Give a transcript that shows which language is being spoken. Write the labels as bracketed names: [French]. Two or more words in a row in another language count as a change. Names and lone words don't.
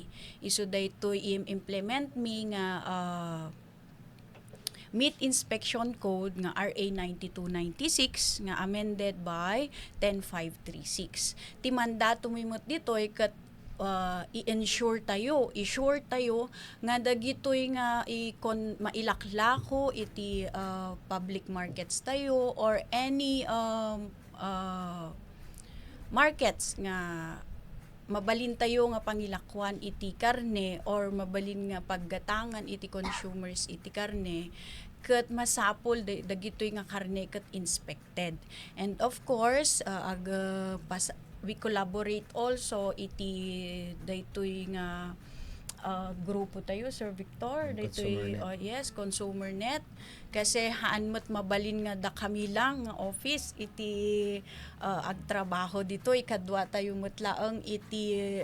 [Iloko] Isu daytoy implement mi nga Meat Inspection Code nga RA 9296 nga [English] amended by [Iloko] 10536. Ti mandato mimot ditoy ket i-ensure tayo nga dagitoy nga mailaklako iti [English] public markets [Iloko] tayo [English] or any markets [Iloko] nga mabalin tayo nga pangilakwan iti karne or mabalin nga paggatangan iti consumers iti karne ket masapol dagitoy nga karne ket inspected. [English] And of course we collaborate also [Iloko] iti daytoy nga grupo tayo, Sir Victor, daytoy Consumer Net, kasi haan mo't mabalin nga da kami lang nga office iti agtrabaho dito ikadwa tayo mo't laeng iti